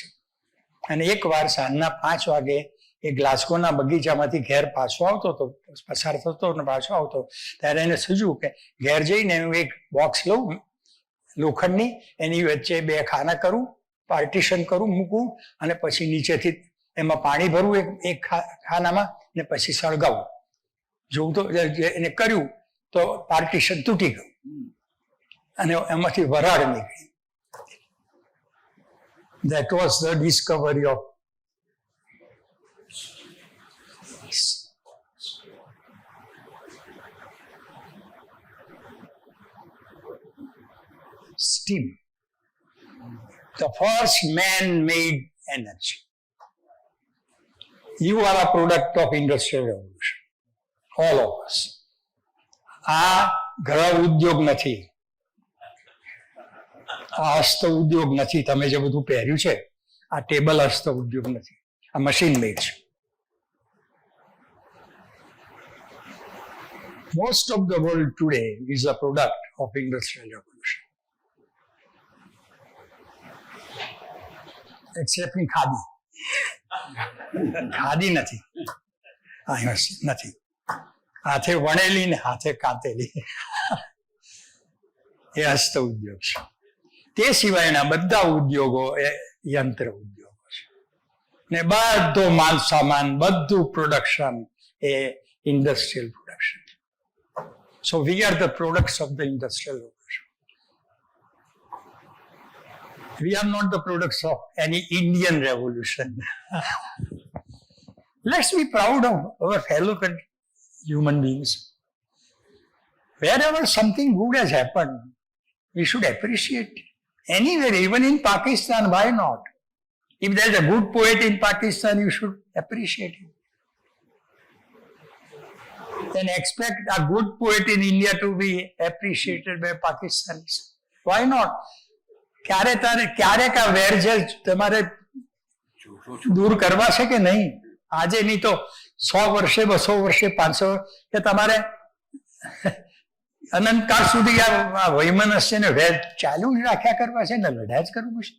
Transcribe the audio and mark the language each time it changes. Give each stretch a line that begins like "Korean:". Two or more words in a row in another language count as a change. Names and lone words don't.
Gujarati: અને એકવાર સાંજના 5 વાગે એ ગ્લાસ્ગોના બગીચામાંથી ઘેર પાછો આવતો હતો, પસાર થતો અને પાછો આવતો, ત્યારે એને સૂઝ્યું કે ઘેર જઈને હું એક બોક્સ લઉં લોખંડની, એની વચ્ચે 2 ખાના કરું, પાર્ટીશન કરું, મૂકું અને પછી નીચેથી એમાં પાણી ભરવું એક ખાનામાં ને પછી સળગાવું. જોવું તો એને કર્યું તો પાર્ટીશન તૂટી ગયું અને એમાંથી વરાળ નીકળી.
English: That was the discovery of steam, the first man-made energy. You are a product of industrial revolution, all of us.
Gujarati: આ ઘર ઉદ્યોગ નથી, આ હસ્ત ઉદ્યોગ નથી. તમે જે બધું પહેર્યું છે આ ટેબલ હસ્ત ઉદ્યોગ નથી, આ
English: machine made
Gujarati: છે.
English: Most of the world today is a product of industrial revolution, except in ખાદી.
Gujarati: ખાદી નથી, નથી. હાથે વણેલી ને હાથે કાતેલી એ હસ્ત ઉદ્યોગ છે. તે સિવાયના બધા ઉદ્યોગો એ યંત્ર ઉદ્યોગો છે ને બધો માલ સામાન, બધું પ્રોડક્શન એ
English: industrial production. So we are the products of the industrial revolution. We are not the products of any Indian revolution. Let's be proud of our fellow human beings. Wherever something good has happened, we should appreciate. Anywhere, even in Pakistan, why not? If there is a good poet in Pakistan, you should appreciate him. Then expect a good poet in India to be appreciated by Pakistanis. Why not?
Gujarati: ક્યારેક આ વેરઝેર તમારે દૂર કરવા છે કે નહીં? આજે નહીં તો 100 વર્ષે, 200 વર્ષે, 500 કે તમારે અનંતકાળ સુધી આ વૈમનસ્યને વેર ચાલુ જ રાખ્યા કરવા છે ને લડ્યા જ કરવું છે.